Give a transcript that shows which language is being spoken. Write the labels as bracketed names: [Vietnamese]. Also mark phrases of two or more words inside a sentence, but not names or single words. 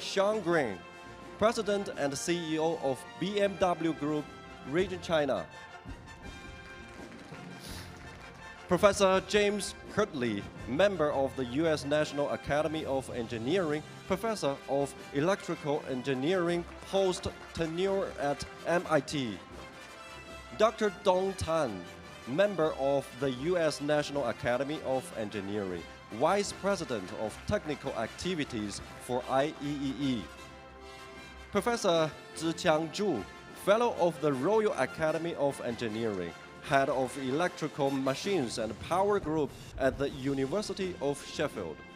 [English] Sean Green, President and CEO of BMW Group, Region China. Professor James Kirtley, member of the U.S. National Academy of Engineering, Professor of Electrical Engineering, post-tenure at MIT. Dr. Dong Tan, member of the U.S. National Academy of Engineering, Vice President of Technical Activities for IEEE. Professor Ziqiang Zhu, Fellow of the Royal Academy of Engineering, Head of Electrical Machines and Power Group at the University of Sheffield.